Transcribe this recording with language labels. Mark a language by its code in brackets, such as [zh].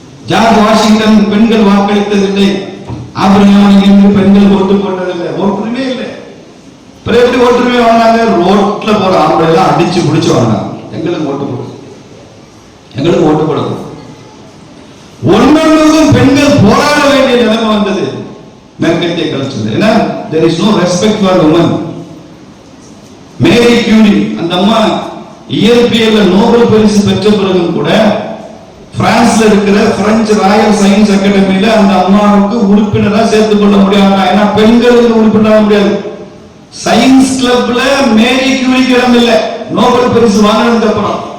[ta] George Washington பெண்கள் வாக்களித்ததில்லை, Abraham Lincoln பெண்கள் ஓட்டு போட்டதில்லை, ஓட்டுரிமை இல்லை. எப்படி ஓட்டுரிமை வாங்கினாங்க? ரோட்ல போற ஆம்பளை எல்லாம் அடிச்சு பிடிச்சு வாங்கினாங்க, எங்களுக்கு ஓட்டு போடுது, எங்களுக்கு ஓட்டு போடுது. ஒன்னொன்றுக்கும் பெண்கள் போராட வேண்டிய நிலைமை வந்தது மேற்கத்திய கல்ச்சர். ஏன்னா [en] there is no respect for women. [ta] Marie Curie அந்த அம்மா இயற்பியல்ல நோபல் பரிசு பெற்ற பிறகும் கூட பிரான்ஸ்ல இருக்கிற பிரெஞ்சு ராயல் சயின்ஸ் அகாடமியில அந்த அம்மாவுக்கு உறுப்பினரா சேர்த்துக் கொள்ள முடியாது. ஏன்னா பெண்களுக்கு உறுப்பினராக முடியாது. சயின்ஸ் கிளப்ல மேரி கியூரிக்கு இடம் இல்லை, நோபல் பரிசு வாங்கினதுக்கு அப்புறம்.